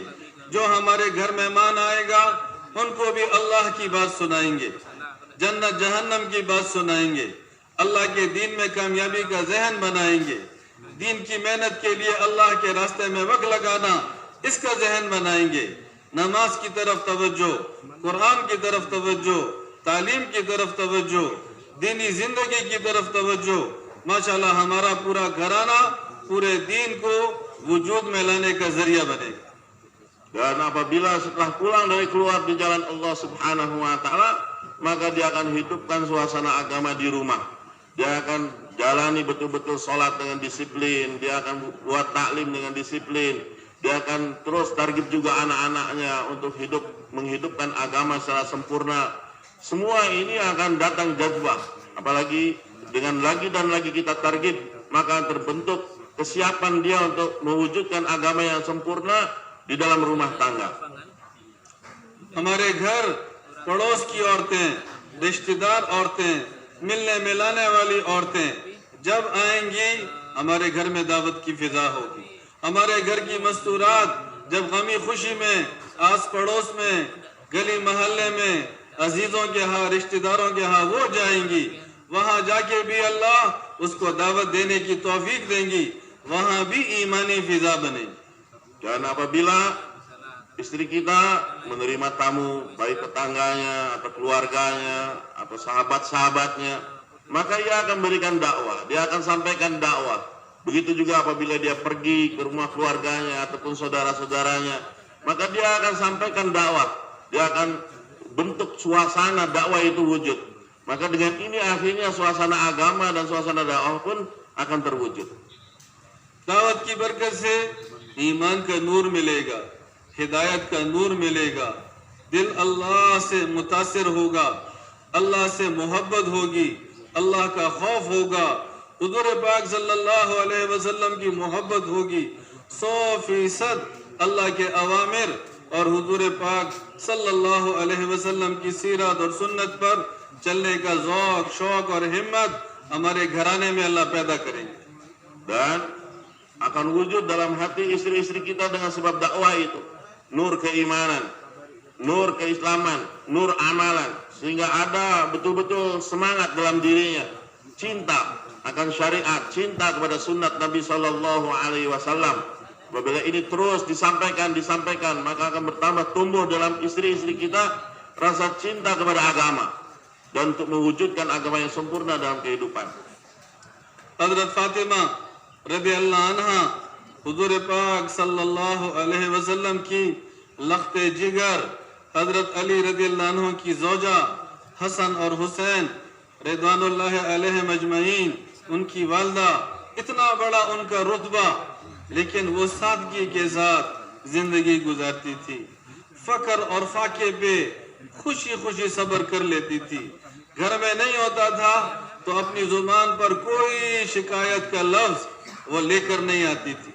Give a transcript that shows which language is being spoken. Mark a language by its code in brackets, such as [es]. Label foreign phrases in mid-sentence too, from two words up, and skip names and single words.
[hi] जो हमारे घर मेहमान आएगा उनको भी अल्लाह की बात सुनाएंगे, जन्नत जहन्नम की बात सुनाएंगे, अल्लाह के दीन में कामयाबी का जहन बनाएंगे, दीन की मेहनत के लिए अल्लाह के रास्ते में वक्त लगाना, इसका जहन बनाएंगे। नमाज की तरफ तवज्जो, कुरान की तरफ तवज्जो, तालीम की तरफ तवज्जो, दीनी जिंदगी की तरफ तवज्जो। माशाल्लाह हमारा पूरा घराना पूरे दीन को वजूद में लाने का जरिया बनेगा। [ms] Dan apabila setelah pulang dari keluar di jalan Allah [ar] سبحانه وتعالى, [ms] maka dia akan hidupkan suasana agama di rumah. Dia akan jalani betul-betul sholat dengan disiplin, dia akan buat taklim dengan disiplin, dia akan terus target juga anak-anaknya untuk menghidupkan agama secara sempurna. Semua ini akan datang jazbah. Apalagi dengan lagi dan lagi kita target, maka terbentuk kesiapan dia untuk mewujudkan agama yang sempurna di dalam rumah tangga. [hi] हमारे घर पड़ोस की औरतें, रिश्तेदार औरतें, मिलने मिलाने वाली औरतें जब आएंगी हमारे घर में दावत की फिजा होगी। हमारे घर की मस्तूरात जब गमी खुशी में आस पड़ोस में गली मोहल्ले में अजीजों के यहाँ रिश्तेदारों के यहाँ वो जाएंगी, वहां जाके भी अल्लाह उसको दावत देने की तौफीक देंगी, वहां भी ईमानी फिजा बनेगी। [ms] Dan apabila istri kita menerima tamu, baik tetangganya atau keluarganya atau sahabat-sahabatnya, maka ia akan berikan dakwah, dia akan sampaikan dakwah. Begitu juga apabila dia pergi ke rumah keluarganya ataupun saudara-saudaranya, maka dia akan sampaikan dakwah, dia akan bentuk suasana dakwah itu wujud. Maka dengan ini akhirnya suasana agama dan suasana dakwah pun akan terwujud. [hi] दावत की बरकत से ईमान का नूर मिलेगा, हिदायत का नूर मिलेगा, दिल अल्लाह से मुतासिर होगा, अल्लाह से मोहब्बत होगी, अल्लाह का खौफ होगा, हुजूर पाक [ar] صلى الله عليه وسلم [hi] की मोहब्बत होगी, 100% अल्लाह के अवामिर और हुजूर पाक [ar] صلى الله عليه وسلم [hi] की सीरत और सुन्नत पर चलने का ज़ौक़, शौक़ और हिम्मत हमारे घराने में अल्लाह पैदा करेंगे। [ms] Dan akan wujud dalam hati istri-istri kita dengan sebab dakwah itu nur keimanan, nur keislaman, nur amalan, sehingga ada betul-betul semangat dalam dirinya, cinta akan syariat, cinta kepada sunnat Nabi [ar] صلى الله عليه وسلم. [ms] Apabila ini terus disampaikan, maka akan bertambah tumbuh dalam istri-istri kita rasa cinta kepada agama dan untuk mewujudkan agama yang sempurna dalam kehidupan. [hi] हज़रत फातिमा [ar] رضي الله عنها [hi] हुज़ूर पाक [ar] صلى الله عليه وسلم [hi] की लख्ते जिगर, हज़रत अली [ar] رضي الله عنه [hi] की ज़ौजा, हसन और हुसैन [ar] رضوان الله عليهم أجمعين, [hi] उनकी वालदा, इतना बड़ा उनका रुतबा, लेकिन वो सादगी के साथ जिंदगी गुजारती थी। फकर और फाके पे खुशी खुशी सब्र कर लेती थी। घर में नहीं होता था तो अपनी जुबान पर कोई शिकायत का लफ्ज वो लेकर नहीं आती थी।